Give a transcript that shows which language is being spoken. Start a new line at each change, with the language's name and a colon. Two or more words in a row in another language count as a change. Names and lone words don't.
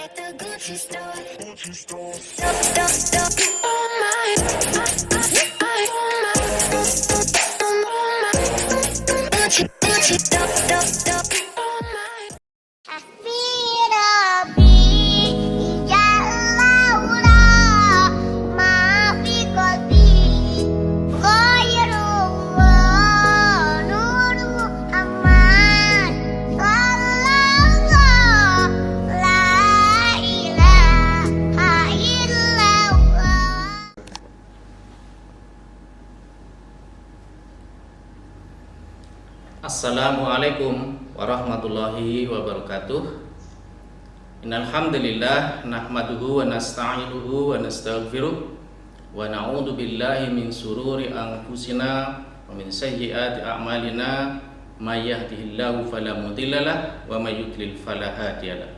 English: Gucci store. Oh my, Gucci oh my.
Arabic: حسبي ربي، يا الله، ما في قلبي، غير الله، نور محمد، صلى الله لا إله إلا الله. السلام عليكم ورحمة الله وبركاته. إن الحمد لله نحمده ونستعينه ونستغفره ونعوذ بالله من شرور أنفسنا ومن سيئات أعمالنا من يهده الله فلا مضل له ومن يضلل فلا هادي له.